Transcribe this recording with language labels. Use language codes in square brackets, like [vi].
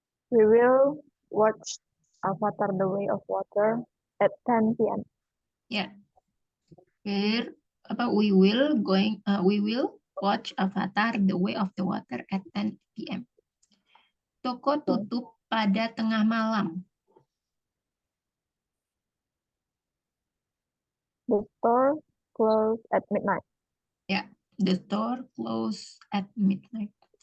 [en] We will watch Avatar The Way of Water at 10 p.m. [id] Ya. [en] Here, we will watch Avatar The Way of the Water at 10 p.m. [id] Toko tutup pada tengah malam. [en] The store closed at midnight. Ya, the store closed at midnight.